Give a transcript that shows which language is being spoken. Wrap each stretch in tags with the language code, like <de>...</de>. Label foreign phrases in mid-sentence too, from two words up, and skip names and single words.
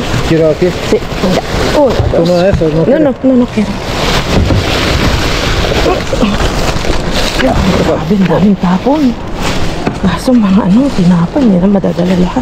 <es>¿Quiero aquí? Sí, ya. Uno, dos. Uno de esos, ¿no? No quiero.</es> <tl>Grabe, ang daming tapon. Kaso mga tinapay, hindi na madadala lahat.</tl>